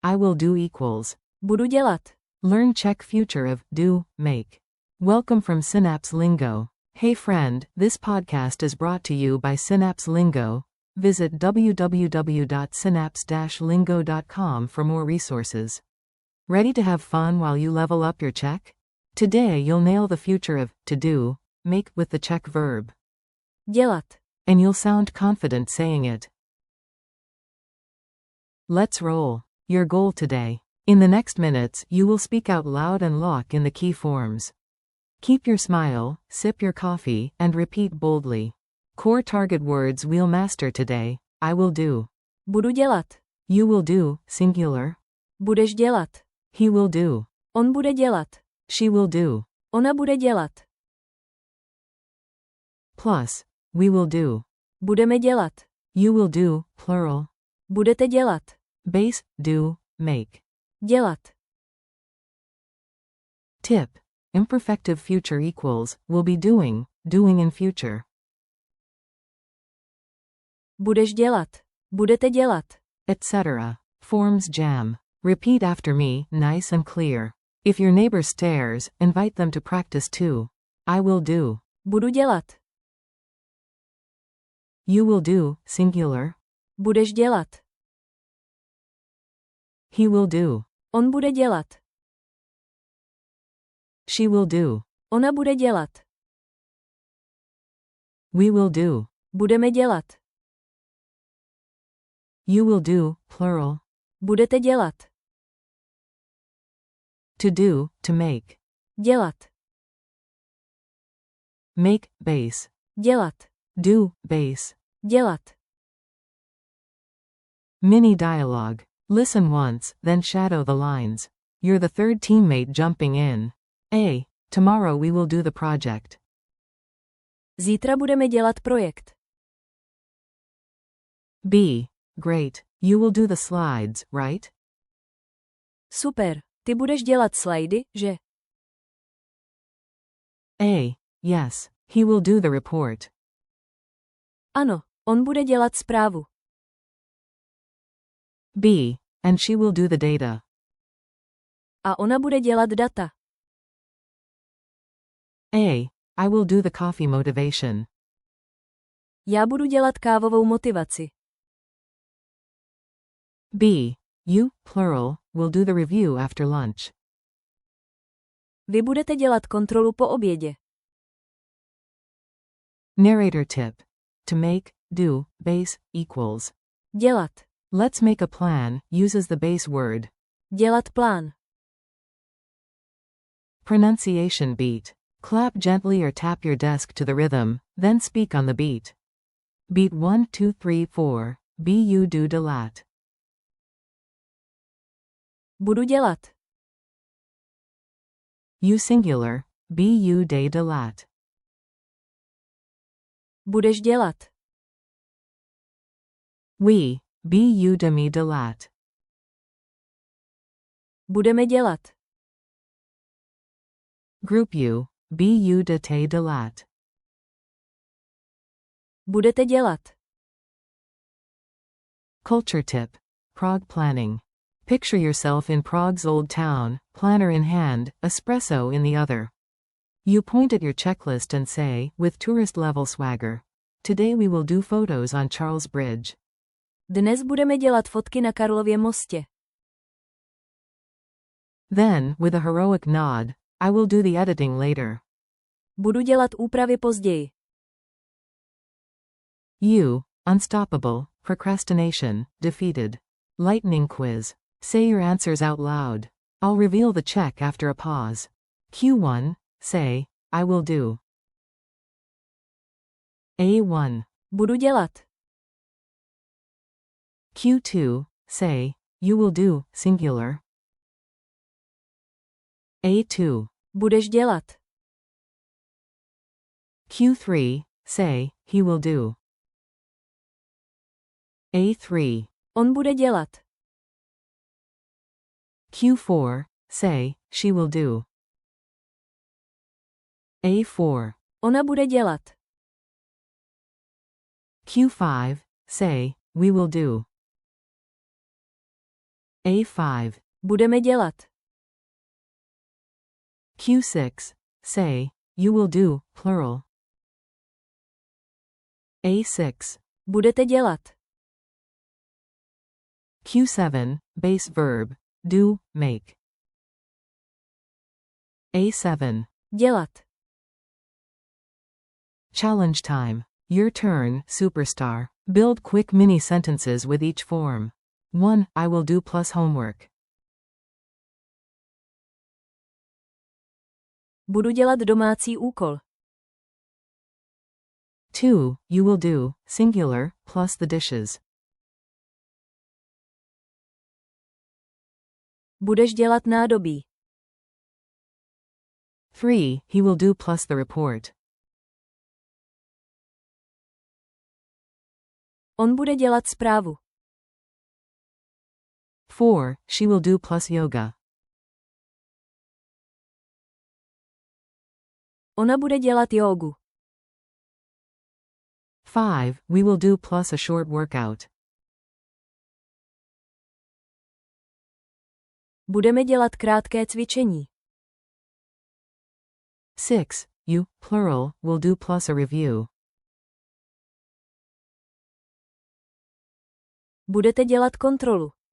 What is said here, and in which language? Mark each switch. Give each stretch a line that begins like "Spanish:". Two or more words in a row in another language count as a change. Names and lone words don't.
English: I will do equals.
Czech: Budu dělat.
English: Learn Czech future of do, make. Welcome from Synapse Lingo. Hey friend, this podcast is brought to you by Synapse Lingo. Visit www.synapse-lingo.com for more resources. Ready to have fun while you level up your Czech? Today you'll nail the future of to do, make with the Czech verb.
Czech: Dělat.
English: And you'll sound confident saying it. Let's roll. Your goal today. In the next minutes, you will speak out loud and lock in the key forms. Keep your smile, sip your coffee, and repeat boldly. Core target words we'll master today. I will do.
Czech: Budu dělat.
English: You will do, singular.
Czech: Budeš dělat.
English: He will do.
Czech: On bude dělat.
English: She will do.
Czech: Ona bude dělat.
English: Plus, we will do.
Czech: Budeme dělat.
English: You will do, plural.
Czech: Budete dělat.
English: Base, do, make.
Czech: Dělat.
English: Tip. Imperfective future equals, will be doing, doing in future.
Czech: Budeš dělat. Budete dělat.
English: Etc. Forms jam. Repeat after me, nice and clear. If your neighbor stares, invite them to practice too. I will do.
Czech: Budu dělat.
English: You will do, singular.
Czech: Budeš dělat.
English: He will do.
Czech: On bude dělat.
English: She will do.
Czech: Ona bude dělat.
English: We will do.
Czech: Budeme dělat.
English: You will do, plural.
Czech: Budete dělat.
English: To do, to make.
Czech: Dělat.
English: Make, base.
Czech: Dělat.
English: Do, base.
Czech: Dělat.
English: Mini dialogue. Listen once, then shadow the lines. You're the third teammate jumping in. A. Tomorrow we will do the project.
Czech: Zítra budeme dělat projekt.
English: B. Great. You will do the slides, right?
Czech: Super. Ty budeš dělat slajdy, že?
English: A. Yes. He will do the report.
Czech: Ano, on bude dělat zprávu.
English: B. And she will do the data.
Czech: A ona bude dělat data.
English: A. I will do the coffee motivation.
Czech: Já budu dělat kávovou motivaci.
English: B. You, plural, will do the review after lunch.
Czech: Vy budete dělat kontrolu po obědě.
English: Narrator tip. To make, do, base, equals.
Czech: Dělat.
English: Let's make a plan, uses the base word.
Czech: Dělat plán.
English: Pronunciation beat. Clap gently or tap your desk to the rhythm, then speak on the beat. Beat 1, 2, 3, 4.
Czech: Bu do dělat. Budu dělat.
English: You singular.
Czech: Bu de dělat. Budeš dělat. We. Bu de mi dělat. Budeme dělat.
English: Group you.
Czech: Bu de te dělat. Budete dělat.
English: Culture tip. Prague planning. Picture yourself in Prague's old town, planner in hand, espresso in the other. You point at your checklist and say, with tourist-level swagger, today we will do photos on Charles Bridge.
Czech: Dnes budeme dělat fotky na Karlově mostě.
English: Then, with a heroic nod, I will do the editing later.
Czech: Budu dělat úpravy později.
English: You, unstoppable, procrastination, defeated. Lightning quiz. Say your answers out loud. I'll reveal the check after a pause. Q1, say, I will do. A1.
Czech: Budu dělat.
English: Q2, say, you will do, singular. A2.
Czech: Budeš dělat.
English: Q3, say, he will do. A3.
Czech: On bude dělat.
English: Q4, say, she will do. A4.
Czech: Ona bude dělat.
English: Q5, say, we will do. A5.
Czech: Budeme dělat.
English: Q6. Say, you will do, plural. A6.
Czech: Budete dělat.
English: Q7. Base verb. Do, make. A7.
Czech: Dělat.
English: Challenge time. Your turn, superstar. Build quick mini sentences with each form. 1. I will do plus homework.
Czech: Budu dělat domácí úkol.
English: 2. You will do, singular, plus the dishes.
Czech: Budeš dělat nádobí.
English: 3. He will do plus the report.
Czech: On bude dělat zprávu.
English: 4. She will do plus yoga.
Czech: Ona bude dělat jógu.
English: 5. We will do plus a short workout.
Czech: Budeme dělat krátké cvičení.
English: 6. You, plural, will do plus a review.
Czech: Budete dělat kontrolu.